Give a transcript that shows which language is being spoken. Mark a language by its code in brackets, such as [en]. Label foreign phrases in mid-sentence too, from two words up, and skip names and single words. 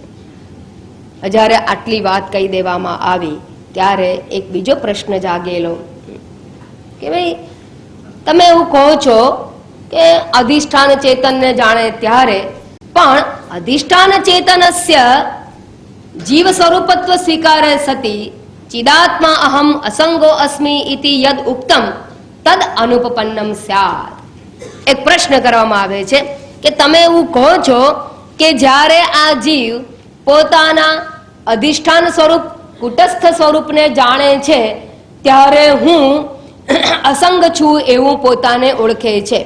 [gu] જ્યારે આટલી વાત કહી દેવામાં આવી ત્યારે એક બીજો પ્રશ્ન જાગેલો કે ભાઈ તમે એવું કહો છો કે અધિષ્ઠાન ચેતનને જાણે ત્યારે, પણ [sa] अधिष्ठान चेतनस्य जीव स्वरूपत्व स्वीकारे सती चिदात्मा अहम असंगो अस्मि इति यद उक्तम तद अनुपपन्नम स्यात. [gu] એક પ્રશ્ન કરવામાં આવે છે કે તમે એવું કહો છો કે જ્યારે આ જીવ પોતાના અધિષ્ઠાન સ્વરૂપ કુટસ્થ સ્વરૂપને જાણે છે ત્યારે હું અસંગ છું એવું પોતાને ઓળખે છે.